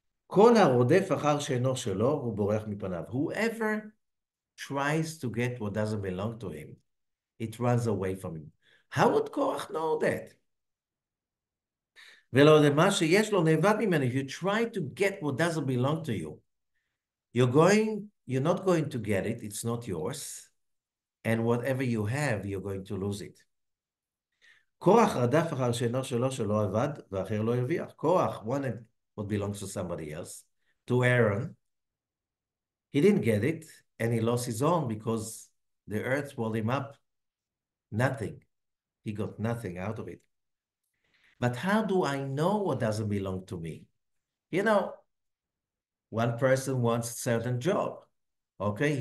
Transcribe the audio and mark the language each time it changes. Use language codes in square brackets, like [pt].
[he] כל הרודף אחר שאינו שלו, הוא בורח מפניו. [en] Whoever tries to get what doesn't belong to him, it runs away from him. How would Korach know that? [he] ולא מה שיש לו נאבד ממנו. [en] If you try to get what doesn't belong to you, you're not going to get it, it's not yours. and whatever you have, you're going to lose it. [he] קורח רדף אחר שאינו שלו שלא עבד, ואחר לא הרוויח. [en] קורח wanted what belongs to somebody else, to Aaron. He didn't get it, and he lost his own because the earth swallowed him up. Nothing. He got nothing out of it. But how do I know what doesn't belong to me? You know, one person wants a certain job, okay?